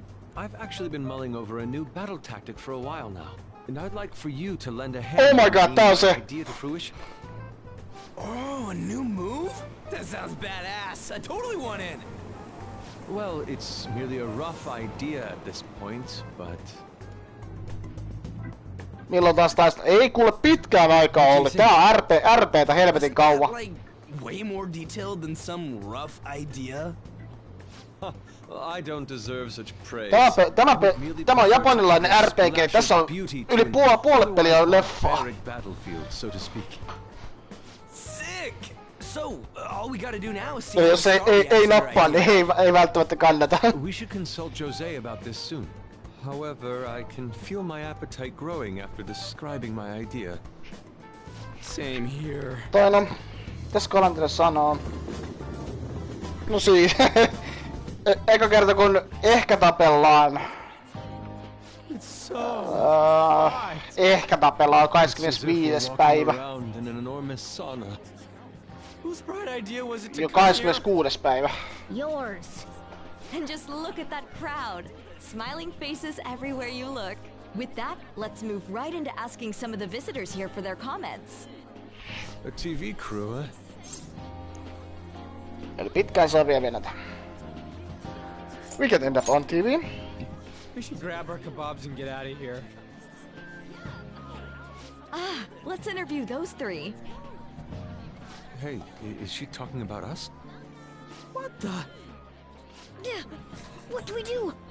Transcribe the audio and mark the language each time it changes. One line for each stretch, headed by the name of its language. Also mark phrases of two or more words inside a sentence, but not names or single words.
English: I've actually been mulling over a new battle tactic for a while now, and I'd like for you to lend a hand. Oh my god, that was a idea to fruition. Oh, a new move? That sounds badass. I totally want in. Well, it's merely a rough idea at this point, but...
Finnish: Milloin taas taista? Ei kuule pitkään aikaa ollut. Tää on RPtä helvetin kauan.
English: Like, way more detailed than some rough idea? Huh. Well, I don't deserve such praise.
Finnish: Tämä on japanilainen RPG. Tässä on yli puolet peliä on leffaa.
English: Battlefield, so to speak. Sick! So, all we gotta do now is see.
Finnish: Jos ei nappaa, niin ei välttämättä kannata.
English: We should consult Jose about this soon. However, I can feel my appetite growing after describing my idea. Same here.
Finnish: Toinen. Mitäs Calender sanoo? No siis. Eka kerta kun ehkä tapellaan. Ehkä tapellaan 25. päivä. Jo 26. päivä.
English: Yours. And just look at that crowd. Smiling faces everywhere you look. With that, let's move right into asking some of the visitors here for their comments. A TV crew, eh?
Finnish: Eli pitkään saa vielä venätä.
English: We can end up on TV. We should grab our kebabs and get out of here. Let's interview those three. Hey, is she talking about us? What the? Yeah, what do we do?